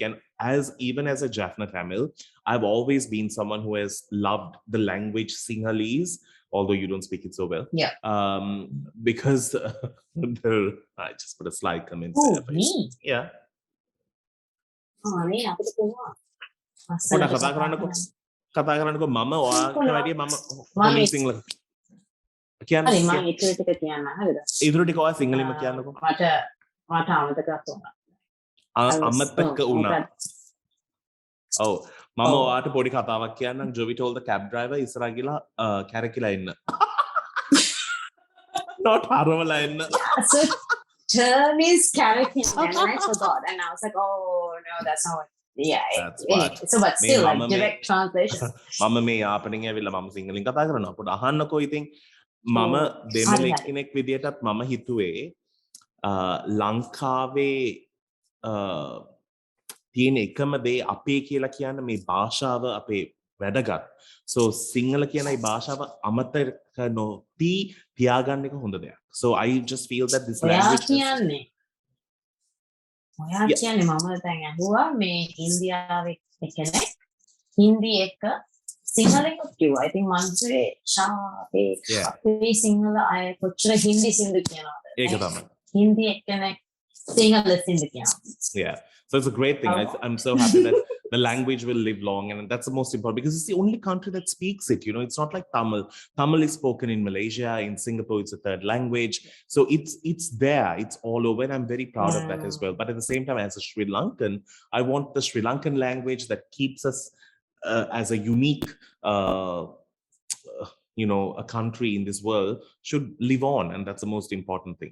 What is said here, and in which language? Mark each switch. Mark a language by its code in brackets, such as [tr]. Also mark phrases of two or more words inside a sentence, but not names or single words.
[en] And even as a Jaffna Tamil, I've always been someone who has loved the language Sinhalese, although you don't speak it so well. Yeah. Because I just put a slight comment there. Me? Yeah. Oh, me? [si] කතා කරන්නකෝ මම ඔයාට වැඩිය මම හොඳින් සිංහල කියන්න මම ඉතුරු ටික කියන්න හරිද? ඉතුරු ටික ඔයා සිංහලෙන්ම කියන්නකෝ. මට අමතකත් වුණා. අමතක වුණා. ඔව් මම ඔයාට පොඩි කතාවක් කියන්නම්. [en] Jovi told the cab driver [si] ඉස්සරහ ගිහලා කැරකිලා එන්න. [en] Not [si] හරවලා එන්න. [en] So term is carrot and I forgot and I was like, oh no, that's not what. Yeah. So but still like direct translation. [si] මම මේ යාපනයෙන් ඇවිල්ලා මම සිංහලෙන් කතා කරනවා. පොඩ අහන්නකෝ ඉතින්. මම දෙමළෙක් කෙනෙක් විදියටත් මම හිතුවේ ලංකාවේ තියෙන එකම දේ අපේ කියලා කියන්න මේ භාෂාව අපේ වැඩගත්. So සිංහල කියන මේ භාෂාව අමතක නොවී තියාගන්න එක හොඳ දෙයක්. [en] So I just feel that this language [si] ඔයා කියන්නේ මම දැන් අහුවා මේ ඉන්දියාවේ කෙනෙක් හින්දි එක සිංහලෙන්වත් කිව්වා. ඉතින් මංසුවේ ෂාපේ [en] Yeah. [si] අපේ සිංහල අය කොච්චර හින්දි සින්දු කියනවද? ඒක තමයි. හින්දි එක්කෙනෙක් සිංහල සින්දු කියනවා. [en] Yeah. So it's a great thing. I'm so happy that the language will live long, and that's the most important because it's the only country that speaks it. You know, it's not like Tamil. Tamil is spoken in Malaysia, in Singapore, it's a third language. So it's there, it's all over, and I'm very proud of that as well. But at the same time, as a Sri Lankan, I want the Sri Lankan language that keeps us as a unique, a country in this world should live on, and that's the most important thing.